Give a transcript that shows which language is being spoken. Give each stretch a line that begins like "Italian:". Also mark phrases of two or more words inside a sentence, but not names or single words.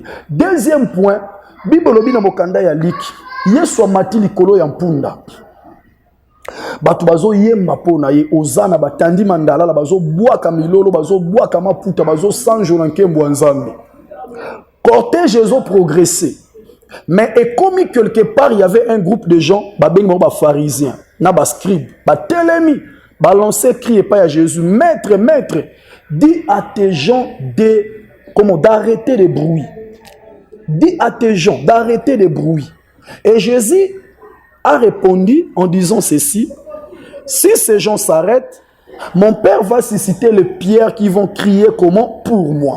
French: Deuxième point,
Lingala: Bible lobi na mokanda ya liki Yesu amati likolo ya mpunda bato bazo yemba po na ye ozana batandi mandala la bazo bwaka milolo bazo bwaka maputa bazo sanjo na nkembo ya nzambe.
French: Cortège ont progressé, mais et comme quelque part il y avait un groupe de gens
Lingala: ba pharisiens na ba scribes ba telemi ba lancer
French: crier pas à Jésus, maître, dis à tes gens d'arrêter les bruits. Dis à tes gens d'arrêter les bruits. Et Jésus a répondu en disant ceci, si ces gens s'arrêtent, mon Père va susciter les pierres qui vont crier comment pour moi.